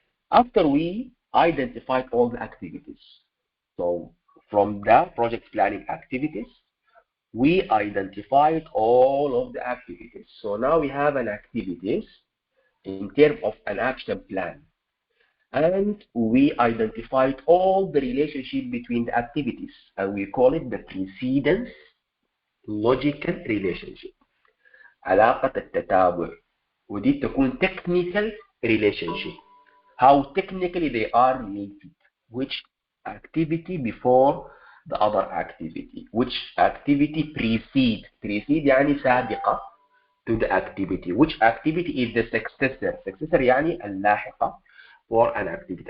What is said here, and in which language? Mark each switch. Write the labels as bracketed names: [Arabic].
[English] After we identified all the activities, so from the project planning activities, we identified all of the activities. So now we have an activities in terms of an action plan. And we identified all the relationship between the activities, and we call it the precedence logical relationship. [Arabic] علاقة التتابع ودي تكون [English] technical relationship. How technically they are related. Which activity before the other activity. Which activity precede يعني سابقة to the activity. Which activity is the successor. Successor يعني اللاحقة for an activity.